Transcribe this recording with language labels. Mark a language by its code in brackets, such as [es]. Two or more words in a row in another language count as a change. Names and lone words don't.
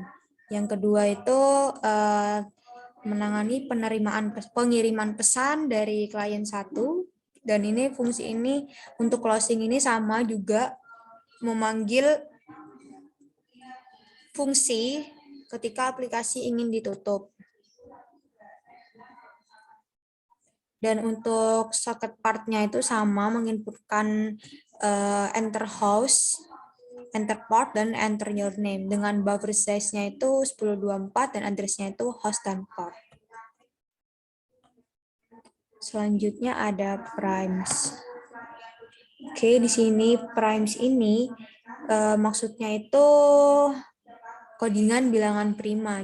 [id] Yang kedua itu menangani pengiriman pesan dari klien 1, dan ini fungsi ini untuk closing ini sama juga memanggil fungsi ketika aplikasi ingin ditutup. Dan untuk [en] socket part- [id] nya itu sama menginputkan [en] enter host, enter port, [id] dan [en] enter your name. [id] Dengan [en] buffer size- [id] nya itu 1024 dan address-nya itu host dan port. Selanjutnya ada primes. Oke, di sini primes ini maksudnya itu codingan bilangan prima.